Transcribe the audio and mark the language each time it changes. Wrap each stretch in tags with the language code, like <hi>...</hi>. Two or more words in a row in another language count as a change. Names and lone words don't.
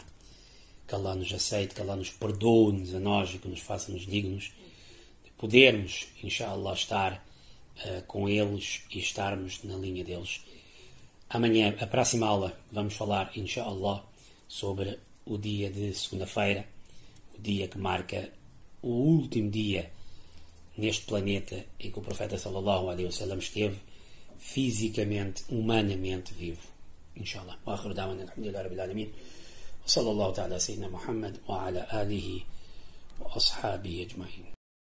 <pt>Que Allah nos aceite, que Allah nos perdoe-nos a nós e que nos faça-nos dignos de podermos, inshallah, estar com eles e estarmos na linha deles. Amanhã, a próxima aula, vamos falar, inshallah, sobre o dia de segunda-feira, o dia que marca o último dia neste planeta em que o profeta</pt> <ar>صلى الله عليه وسلم</ar> <pt>esteve fisicamente, humanamente vivo. Inshallah.</pt> <ar>وآخر دعوانا الحمد لله رب العالمين. وصلى الله تعالى سيدنا محمد وعلى آله وأصحابه أجمعين.</ar>